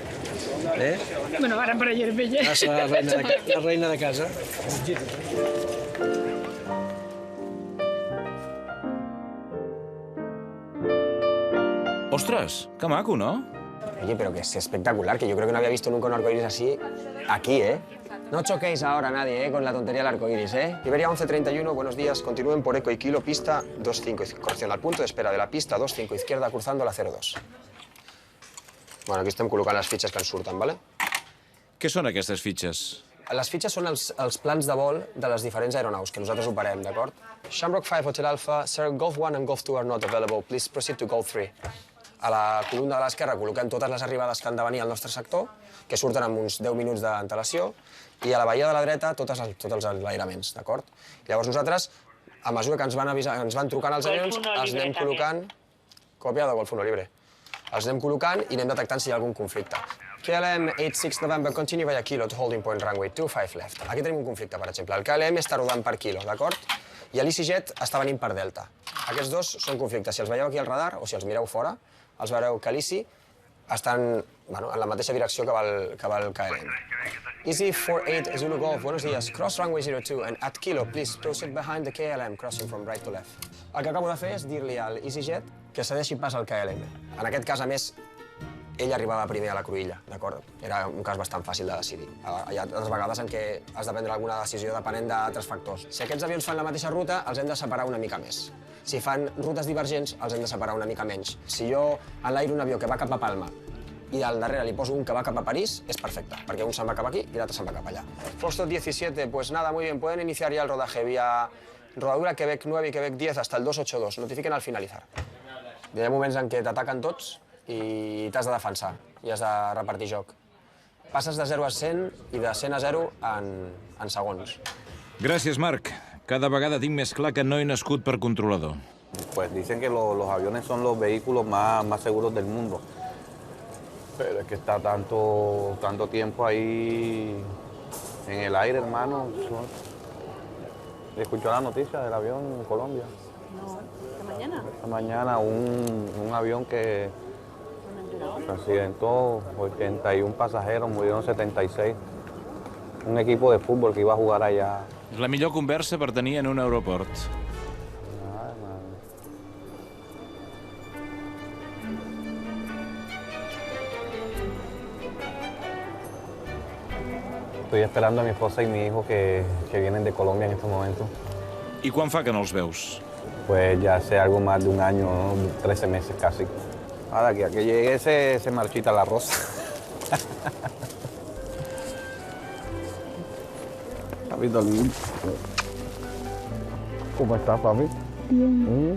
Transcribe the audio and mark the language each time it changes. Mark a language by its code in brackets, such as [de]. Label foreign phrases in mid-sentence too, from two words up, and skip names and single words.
[ca] Bueno, ara per allà veia. La reina de casa. Ostres, que maco, ¿no? [es] Oye, pero que es espectacular, que yo creo que no había visto nunca un arcoíris así aquí, ¿eh? No choquéis ahora nadie, con la tontería del arcoíris, ¿eh? Iberia 1131, buenos días. Continúen por Eco y Kilo, pista 25, corrección al punto de espera de la pista 25 izquierda, cruzando la 02. [ca] Bueno, aquí estem col·locant les fitxes que ens surten, ¿vale? Què són aquestes fitxes? Les fitxes són els plans de vol de les diferents aeronaus que nosaltres operem, d'acord? [en] Shamrock 5 Hotel Alpha, Sir, Golf 1 and Golf 2 are not available. Please proceed to Golf 3. [ca] A la columna de l'esquerra col·loquem totes les arribades que han de venir al nostre sector, que surten amb uns 10 minuts d'antelació, i a la baia de la dreta tots els enlairaments, d'acord? Llavors nosaltres, a mesura que ens van trucant els avions, els anem col·locant... Còpia de Golf 1 Libre. Els anem col·locant i anem detectant si hi ha algun conflicte. [en] KLM 86 November, continue via kilo to holding point runway 25 left. [ca] Aquí tenim un conflicte, per exemple. El KLM està rodant per kilo, d'acord? I l'EasyJet està venint per delta. Aquests dos són conflictes. Si els veieu aquí al radar o si els mireu fora, els veureu que l'Easy estan en la mateixa direcció que va el KLM. [es] Easy 48 Zulu Golf, buenos días. [en] Cross runway 02 and at kilo, please proceed behind the KLM, crossing from right to left. [ca] El que acabo de fer és dir-li al EasyJet que cedeixi pas al KLM. En aquest cas, a més, ell arribava primer a la cruïlla, d'acord? Era un cas bastant fàcil de decidir. Hi ha altres vegades en què has de prendre alguna decisió depenent d'altres factors. Si aquests avions fan la mateixa ruta, els hem de separar una mica més. Si fan rutes divergents, els hem de separar una mica menys. Si jo enlairo un avió que va cap a Palma i al darrere li poso un que va cap a París, és perfecte, perquè un se'n va cap aquí i l'altre se'n va cap allà. [es] Foxtrot 17, pues nada, muy bien, pueden iniciar ya el rodaje vía rodadura Quebec 9 y Quebec 10 hasta el 282. Notifiquen al finalizar. [ca] Hi ha moments en què t'ataquen tots i t'has de defensar i has de repartir joc. Passes de 0 a 100 i de 100 a 0 en segons. Gràcies, Marc. Cada vegada tinc més clar que no he nascut per controlador. [es] Pues dicen que los aviones son los vehículos más seguros del mundo. Pero es que está tanto tiempo ahí en el aire, hermano. ¿Escuchó la noticia del avión en Colombia? No, ¿esta mañana? Esta mañana un avión que se accidentó, 81 pasajeros, murieron 76. Un equipo de fútbol que iba a jugar allá. [ca] És la millor conversa per tenir en un aeroport. [es] Estoy esperando a mi esposa y mi hijo que vienen de Colombia en estos momentos. [ca] I quan fa que no els veus? [es] Pues ya hace algo más de un año, ¿no? 13 meses casi. Ahora que a que llegue se marchita la rosa. Papito lindo. ¿Cómo estás, papi? Bien.